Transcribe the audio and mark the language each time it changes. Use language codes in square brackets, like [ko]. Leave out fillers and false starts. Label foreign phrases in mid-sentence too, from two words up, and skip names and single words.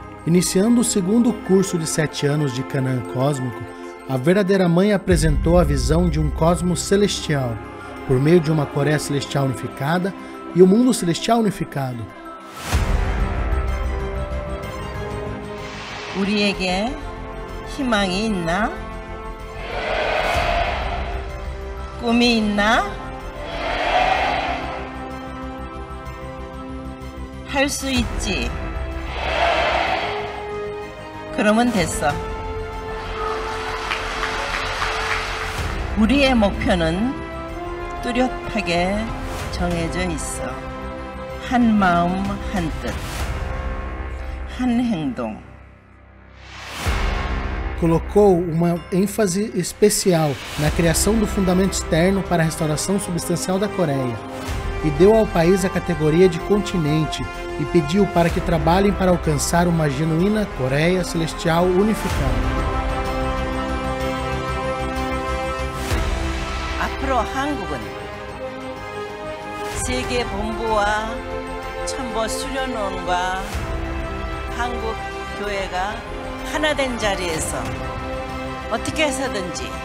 [pt] Iniciando o segundo curso de 7 anos de Canaã Cósmico, a verdadeira mãe apresentou a visão de um cosmos celestial, por meio de uma Coreia Celestial unificada e o mundo celestial unificado. [ko] 우리에게 희망이 있나? 꿈이 있나? 할 수 있지. 그러면 됐어. 우리의 목표는 뚜렷하게 정해져 있어. 한 마음, 한 뜻, 한 행동. [pt] Colocou uma ênfase especial na criação do fundamento externo para a restauração substancial da Coreia e deu ao país a categoria de continente e pediu para que trabalhem para alcançar uma genuína Coreia Celestial unificada. [ko] 앞으로 한국은 세계 본부와 천보 수련원과 한국 교회가 하나 된 자리에서 어떻게 해서든지